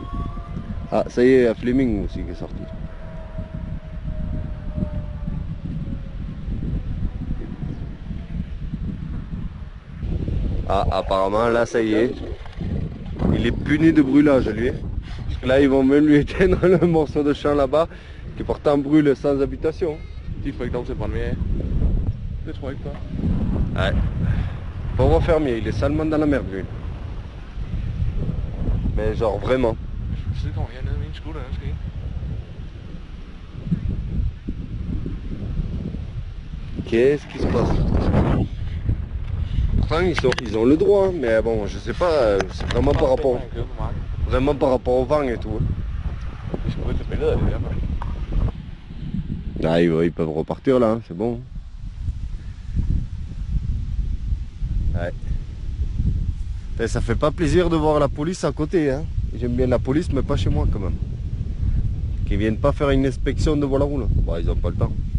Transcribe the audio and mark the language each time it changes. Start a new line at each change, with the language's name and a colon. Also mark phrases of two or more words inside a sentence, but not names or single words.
French: Ah, ça y est, il y a Fleming aussi qui est sorti. Ah, apparemment, là, ça y est. Il est puni de brûlage, lui. Parce que là, ils vont même lui éteindre le morceau de champ là-bas, qui pourtant brûle sans habitation.
Danish: De får ikke lov til at brænde mere af. Det tror jeg ikke på.
French: Ouais. Pauvre fermier, il est salement dans la merde, lui. Mais genre, vraiment.
Danish: Så kommer jeg ned med en skutter, der skal ind.
French: Qu'est-ce qui se passe? Enfin, ils ont le droit, mais bon, je sais pas, c'est vraiment par rapport au vent et tout.
Danish: Vi skal ikke tage billeder af det i hvert fald.
French: Ah, ils peuvent repartir là, c'est bon. Ouais. Et ça fait pas plaisir de voir la police à côté, hein. J'aime bien la police, mais pas chez moi quand même. Qu'ils viennent pas faire une inspection de voie la roule. Bon, ils ont pas le temps.